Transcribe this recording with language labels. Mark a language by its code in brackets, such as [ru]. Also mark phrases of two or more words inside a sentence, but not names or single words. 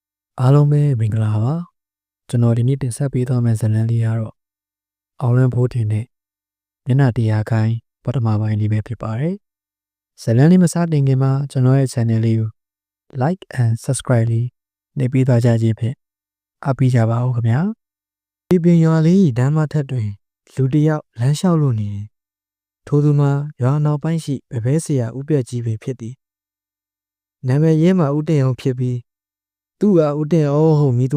[my] အားလုံးပဲမင်္ဂလာပါကျွန်တော်ဒီနေ့တင်ဆက်ပေးသွားမယ့်ဇာတ်လမ်းလေးကတော့အောင်လန်းဖိုးတင်နဲ့မျက်နှာတရားခိုင်းပထမပိုင်းလေးပဲဖြစ်ပါတယ်ဇာတ်လမ်းလေးမစတင်ခင်မှာကျွန်တော်ရဲ့ channel လေးကို [en] like and subscribe [my] လေးနှိပ်ပေးသွားကြခြင်းဖြင့်အားပေးကြပါဦးခင်ဗျာဒီ ပင်ရွာလေးဓမ္မထက်တွင်လူတစ်ယောက်လမ်းလျှောက်လို့နေတယ်ထိုသူမှာရွာနောက်ပိုင်းရှိဗပဲဆရာဦးပြက်ကြီးပဲဖြစ်သည်နာမည်ရင်းမှာဦးတင်အောင်ဖြစ်ပြီးသူကဦးတင်အောင်ဟုတ်မိသူ